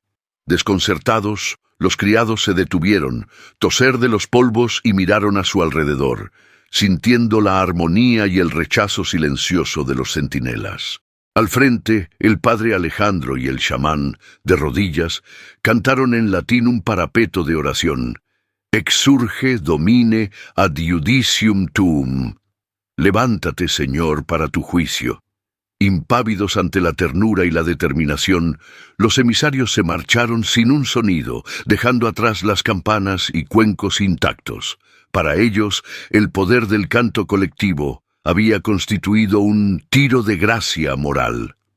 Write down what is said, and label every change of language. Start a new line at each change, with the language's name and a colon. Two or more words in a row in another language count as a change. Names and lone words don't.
Spanish: Desconcertados, los criados se detuvieron, toser de los polvos y miraron a su alrededor, sintiendo la armonía y el rechazo silencioso de los centinelas. Al frente, el padre Alejandro y el chamán, de rodillas, cantaron en latín un parapeto de oración:
Latin: Exurge, domine, ad judicium tuum.
Spanish: Levántate, Señor, para tu juicio. Impávidos ante la ternura y la determinación, los emisarios se marcharon sin un sonido, dejando atrás las campanas y cuencos intactos. Para ellos, el poder del canto colectivo había constituido un tiro de gracia moral.